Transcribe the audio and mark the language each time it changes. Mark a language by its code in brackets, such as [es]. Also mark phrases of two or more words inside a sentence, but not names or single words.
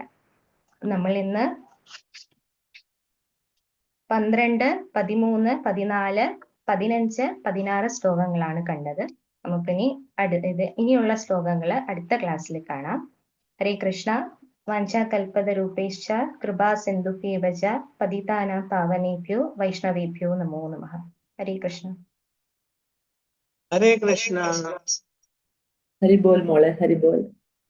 [ml] നമ്മൾ ഇന്ന് 12, 13, 14, 15, 16 ശ്ലോകങ്ങളാണ് കണ്ടത്. നമുക്കിനി ഇനിയുള്ള ശ്ലോകങ്ങൾ അടുത്ത ക്ലാസ്സിൽ കാണാം. [sa] ഹരേ കൃഷ്ണ. വാഞ്ചാകൽപതരൂപേശ്ച കൃപാ സിന്ധുഭ്യേവ ച പതിതാനാം പാവനേഭ്യോ വൈഷ്ണവേഭ്യോ നമോ നമഃ. ഹരേ കൃഷ്ണ. [ml] ഹരേ കൃഷ്ണ. ഹരി ബോൾ മോളെ, ഹരി ബോൾ.